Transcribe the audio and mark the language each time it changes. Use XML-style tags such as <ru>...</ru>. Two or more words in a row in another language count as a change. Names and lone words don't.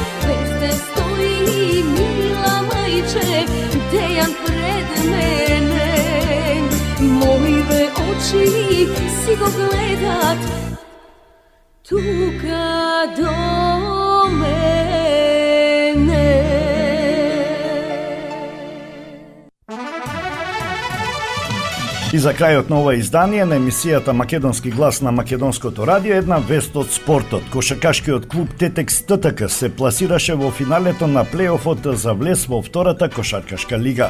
<mk>Безден стои мила мајче, дејан пред мене. Моје очи си го гледат тука до мене. И за крајот на ова издание на емисијата Македонски глас на Македонското радио една вест од спортот. Кошакашкиот клуб Тетекс ТТК се пласираше во финалето на плейофот за влез во втората кошаркашка лига.</mk>